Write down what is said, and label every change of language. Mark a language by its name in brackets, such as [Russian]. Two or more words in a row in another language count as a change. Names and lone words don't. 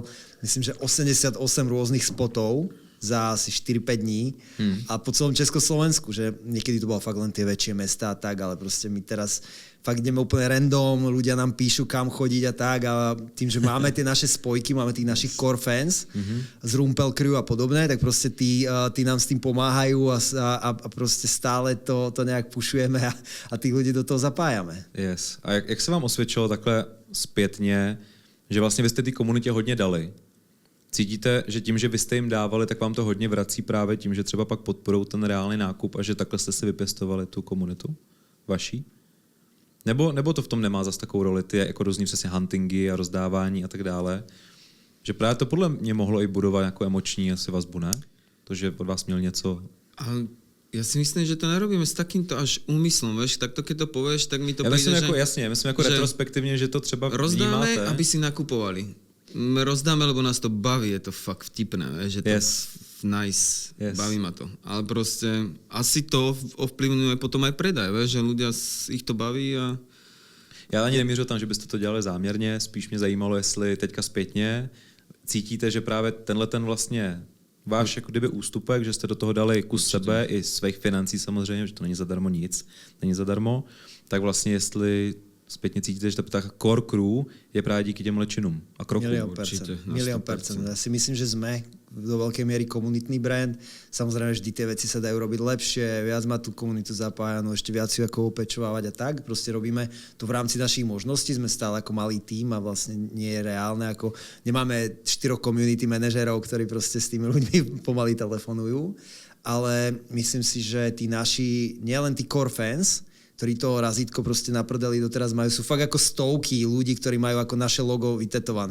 [Slovak] Myslím, že 88 rôznych spotov za asi 4-5 dní a po celom Československu, že niekedy to bolo fakt len tie väčšie mestá a tak, ale proste my teraz fakt ideme úplne random, ľudia nám píšu, kam chodiť a tak a tým, že máme tie naše spojky, máme tých našich [English] core fans [Slovak] z Rumpel Crew a podobné, tak proste tí nám s tým pomáhajú a proste stále to nejak pušujeme a tých ľudí do toho zapájame. Yes. [Czech] A jak se vám osvědčilo takhle zpětně, že vlastně vy jste té komunitě hodně dali? Cítíte, že tím, že vy jste jim dávali, tak vám to hodně vrací právě tím, že třeba pak podporou ten reálný nákup a že takhle jste si vypěstovali tu komunitu vaší? Nebo to v tom nemá zas takovou roli, ty jako různý přesně huntingy a rozdávání a tak dále? Že právě to podle mě mohlo i budovat nějakou emoční asi vazbu, ne? To, že od vás měl něco... [Slovak] Ja si myslím, že to nerobíme s takýmto až úmyslom, vieš, takto keď to povieš, tak mi to príde, že... [Czech] Jasně, myslím jako retrospektivně, že to třeba [Slovak] rozdáme, [Czech] vnímáte. [Slovak] aby si nakupovali. Rozdáme, lebo nás to baví, je to fakt vtipné, vieš, že to nice, baví ma to. Ale proste asi to ovplyvňuje potom aj predaj, vieš, že ľudia ich to baví a... [Czech] Já ani nemířil tam, že byste to dělali záměrně, spíš mě zajímalo, jestli teďka zpětně cítíte, že právě tenhle ten vlastně váš jako kdyby ústupek, že jste do toho dali kus sebe i svých financí samozřejmě, že to není zadarmo nic, není zadarmo, tak vlastně jestli zpětně cítíte, že ta [English] core crew [Czech] je právě díky těm činům a krokům. [Slovak] Milión percent. Ja si myslím, že sme do veľkej miery komunitný brand. Samozrejme, vždy tie veci sa dajú robiť lepšie, viac má tú komunitu zapájanú, ešte viac ju ako opečovávať a tak. Proste robíme to v rámci našich možností, sme stále ako malý tím a vlastne nie je reálne, ako nemáme 4 community manažerov, ktorí proste s tými ľuďmi pomaly telefonujú, ale myslím si, že tí naši, nielen tí [English] core fans, [Slovak] ktorí to razítko proste naprdeli doteraz majú, sú fakt ako stovky ľudí, ktorí majú ako naše logo vytetované.